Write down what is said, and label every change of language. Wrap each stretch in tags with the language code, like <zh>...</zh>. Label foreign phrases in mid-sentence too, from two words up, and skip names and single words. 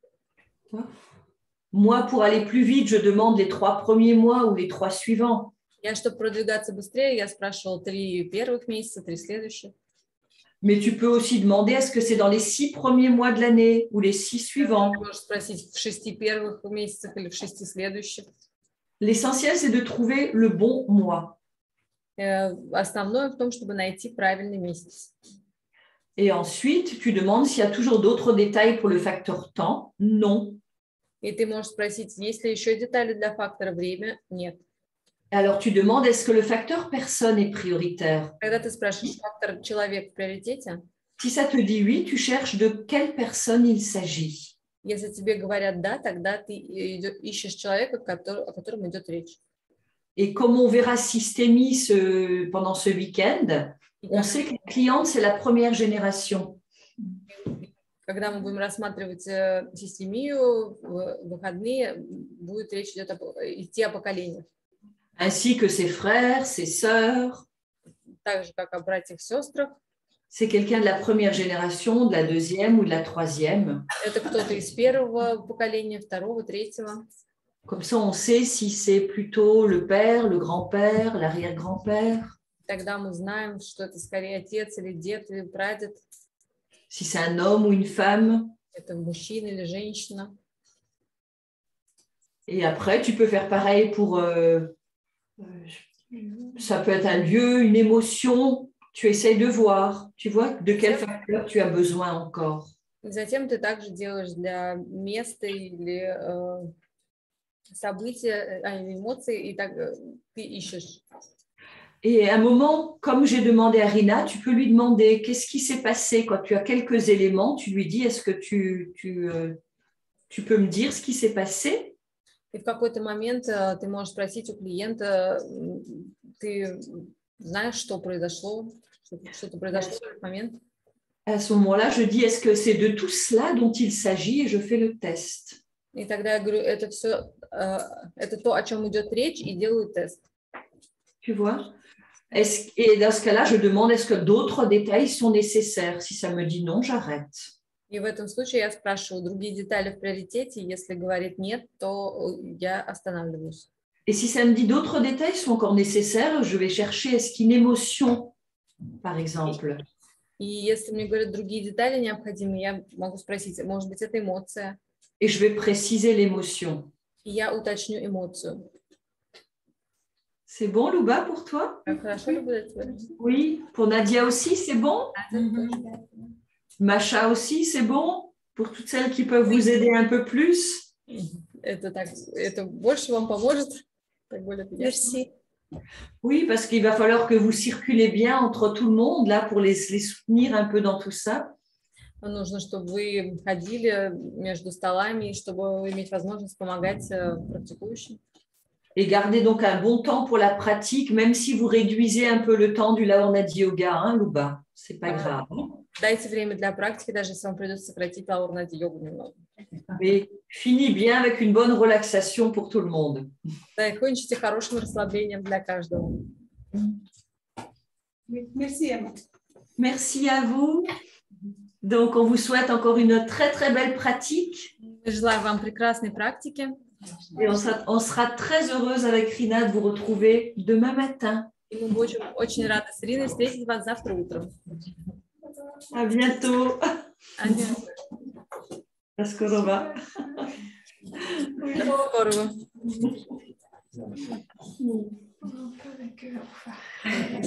<fr>Moi, pour aller plus vite, je demande les 3 premiers mois ou les 3 suivants.</fr> <ru>Я, чтобы продвигаться быстрее, я спрашивала 3 первых месяца, 3 следующих.</ru> <fr>Mais tu peux aussi demander est-ce que c'est dans les 6 premiers mois de l'année ou les 6 suivants. Tu peux</fr> <ru>спросить в 6 первых месяцах или в 6 следующих.</ru> <fr>L'essentiel, c'est de trouver le bon mois.</fr> <ru>Основное в том, чтобы найти правильный месяц.</ru> <fr>Et ensuite, tu demandes s'il y a toujours d'autres détails pour le facteur temps. Non.</fr> <ru>И ты можешь спросить, есть ли еще детали для фактора время? Нет.</ru> <fr>Alors, tu demandes est-ce que le facteur personne est prioritaire.</fr> <ru>Когда ты спрашиваешь фактор человек в приоритете,</ru> <fr>si ça te dit oui, tu cherches de quelle personne il s'agit.</fr> <ru>Если тебе говорят да, тогда ты ищешь человека, о котором идет речь.</ru> <fr>Et comme on verra systémie pendant ce week-end, on sait que la cliente, c'est la première génération.</fr> <ru>Когда мы будем рассматривать системию в выходные, будет речь идти о поколениях.</ru> <fr>Ainsi que ses frères, ses sœurs.</fr> <ru>Так же, как о братьях и сестрах.</ru> <fr>C'est quelqu'un de la première génération, de la deuxième ou de la troisième.</fr> <ru>Это кто-то из первого поколения, второго, третьего.</ru> <fr>Comme ça, on sait si c'est plutôt le père, le grand-père, l'arrière-grand-père.</fr> <ru>Тогда мы знаем, что это скорее отец или дед или прадед.</ru> <fr>Si c'est un homme ou une femme.</fr> <ru>Это мужчина или женщина.</ru> <fr>Et après, tu peux faire pareil pour... ça peut être un lieu, une émotion. Tu essayes de voir, tu vois, de quel facteur tu as besoin encore.</fr> <ru>Затем ты также делаешь для места или события, эмоций, и так ты ищешь.</ru> <fr>Et à un moment, comme j'ai demandé à Rina, tu peux lui demander qu'est-ce qui s'est passé quand tu as quelques éléments. Tu lui dis, est-ce que tu peux me dire ce qui s'est passé?</fr> <ru>И в какой-то момент ты можешь спросить у клиента, ты знаешь, что произошло, что-то произошло в этот момент.</ru> <fr>À ce moment-là, je dis, est-ce que c'est de tout cela dont il s'agit et je fais le test.</fr> <ru>И тогда я говорю, это все, это то, о чем идет речь, и делаю тест.</ru> <fr>Tu vois? Et dans ce cas-là, je demande est-ce que d'autres détails sont nécessaires? Si ça me dit non, j'arrête.</fr> <ru>И в этом случае я спрашиваю, другие детали в приоритете? Если говорит нет, то я останавливаюсь.</ru> <fr>Et si ça me dit d'autres détails sont encore nécessaires, je vais chercher est-ce qu'une émotion, par exemple.</fr> <ru>И если мне говорят другие детали необходимы, я могу спросить, может быть, это эмоция?</ru> <fr>Et je vais préciser l'émotion.</fr> <ru>И я уточню эмоцию.</ru> <fr>C'est bon, Louba, pour toi?</fr> <ru>Хорошо ли будет?</ru> <fr>Oui. Pour Nadia aussi, c'est bon? Macha aussi, c'est bon? Pour toutes celles qui peuvent vous aider un peu plus?</fr> <ru>Это больше вам поможет?</ru> <fr>Merci. Oui, parce qu'il va falloir que vous circulez bien entre tout le monde, là, pour les soutenir un peu dans tout ça.</fr> <ru>Нужно, чтобы вы ходили между stolami, чтобы иметь возможность помогать практикующим.</ru> <fr>Et gardez donc un bon temps pour la pratique, même si vous réduisez un peu le temps du Laornadi Yoga, hein, Louba. C'est pas grave.</fr> <ru>Дайте время для практики, даже если вам придется сократить Laornadi йогу немного.</ru> <fr>Mais finis bien avec une bonne relaxation pour tout le monde.</fr> <ru>Да, и кончите хорошим расслаблением для каждого.</ru> <fr>Merci, Emma. Merci à vous. Donc, on vous souhaite encore une très, très belle pratique.</fr> <ru>Желаю вам прекрасной практики.</ru> <fr>Et on sera très heureuse avec Rina de vous retrouver demain matin.</fr> <ru>И мы будем очень рады с Ириной встретить вас завтра утром.</ru> <fr>À bientôt.</fr> <ru>До скорого. До скорого.</ru>